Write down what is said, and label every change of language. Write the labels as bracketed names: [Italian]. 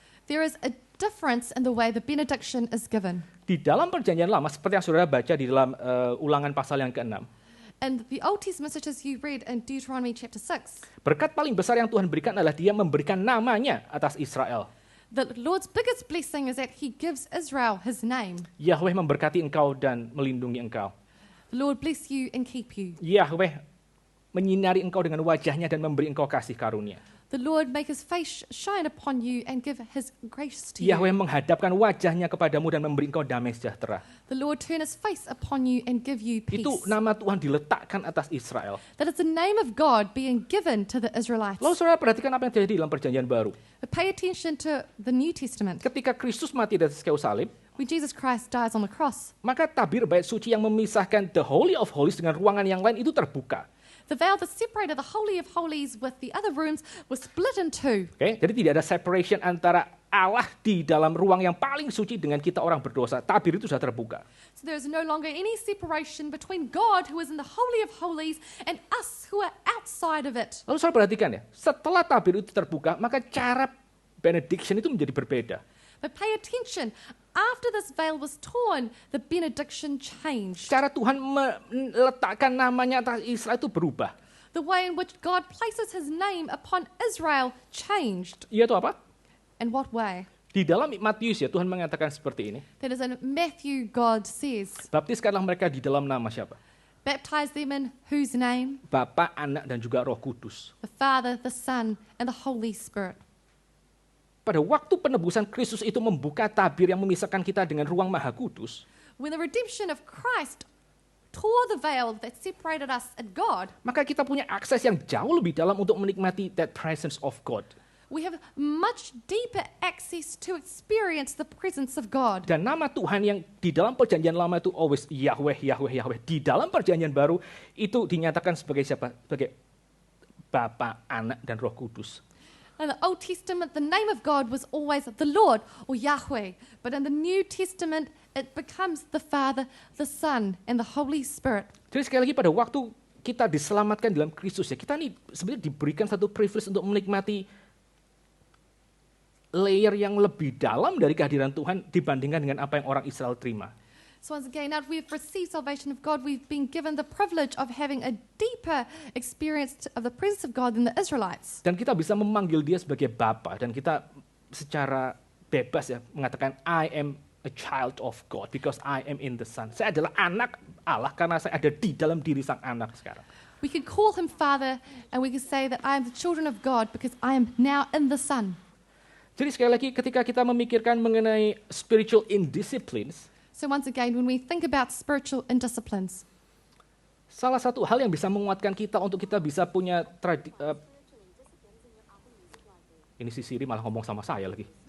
[English] there is a difference in the way the benediction is given. [Indonesian] Di dalam perjanjian lama, seperti yang saudara baca di dalam ulangan pasal yang ke-6, [English] And the Old Testament, such as you read in Deuteronomy chapter 6, [Indonesian] berkat paling besar yang Tuhan berikan adalah Dia memberikan namanya atas Israel. [English] The Lord's biggest blessing is that He gives Israel His name. [Indonesian] Yahweh memberkati engkau dan melindungi engkau. [English] The Lord bless you and keep you. [Indonesian] Yahweh menyinari engkau dengan wajahnya dan memberi engkau kasih karunia. [English] The Lord make His face shine upon you and give His grace to you. [Indonesian] Yahweh menghadapkan wajahnya kepadamu dan memberi engkau damai sejahtera. [English] The Lord turn His face upon you and give you peace. [Indonesian] Itu nama Tuhan diletakkan atas Israel. [English] That is the name of God being given to the Israelites. [Indonesian] Lalu saudara perhatikan apa yang terjadi dalam perjanjian baru. [English] But pay attention to the New Testament. [Indonesian] Ketika Kristus mati di atas kayu salib, [English] When Jesus Christ dies on the cross, [Indonesian] maka tabir bait suci yang memisahkan [English] the Holy of Holies [Indonesian] dengan ruangan yang lain itu terbuka. [English] the veil that separated the Holy of Holies with the other rooms was split in two. [Indonesian] Oke, jadi tidak ada separation antara Allah di dalam ruang yang paling suci dengan kita orang berdosa. Tabir itu sudah terbuka. [English] So there is no longer any separation between God, who is in the Holy of Holies, and us, who are outside of it. [Indonesian] Lalu saudara perhatikan ya, setelah tabir itu terbuka, maka cara benediction itu menjadi berbeda. [English] But pay attention, after this veil was torn, the benediction changed. [Indonesian] Cara Tuhan meletakkan namanya atas Israel itu berubah. [English] The way in which God places His name upon Israel changed. [Indonesian] Yaitu apa? [English] In what way? [Indonesian] Di dalam Matius ya, Tuhan mengatakan seperti ini. [English] That is in Matthew, God says, [Indonesian] Baptiskanlah mereka di dalam nama siapa? [English] baptize them in whose name? [Indonesian] Bapa, Anak, dan juga Roh Kudus. [English] The Father, the Son, and the Holy Spirit. [Indonesian] Pada waktu penebusan Kristus itu membuka tabir yang memisahkan kita dengan ruang Maha Kudus, [English] When the redemption of Christ tore the veil that separated us and God, [Indonesian] maka kita punya akses yang jauh lebih dalam untuk menikmati [English] that presence of God. we have much deeper access to experience the presence of God. [Indonesian] Dan nama Tuhan yang di dalam perjanjian lama itu always Yahweh, Yahweh, Yahweh. Di dalam perjanjian baru itu dinyatakan sebagai siapa? Sebagai Bapa, Anak, dan Roh Kudus. [English] In the Old Testament, the name of God was always the Lord or Yahweh. But in the New Testament, it becomes the Father, the Son, and the Holy Spirit. [Indonesian] Jadi sekali lagi pada waktu kita diselamatkan dalam Kristus ya, kita nih sebenarnya diberikan satu privilege untuk menikmati layer yang lebih dalam dari kehadiran Tuhan dibandingkan dengan apa yang orang Israel terima. [English] So once again, now that we've received salvation of God, we've been given the privilege of having a deeper experience of the presence of God than the Israelites. [Indonesian] Dan kita bisa memanggil dia sebagai Bapa dan kita secara bebas ya mengatakan [English] I am a child of God because I am in the Son. [Indonesian] Saya adalah anak Allah karena saya ada di dalam diri sang anak sekarang. [English] We can call Him Father, and we can say that I am the children of God because I am now in the Son. [Indonesian] Jadi sekali lagi ketika kita memikirkan mengenai [English] spiritual indisciplines, So once again, when we think about spiritual indisciplines, [Indonesian] salah satu hal yang bisa menguatkan kita untuk kita bisa punya ini si Siri malah ngomong sama saya lagi.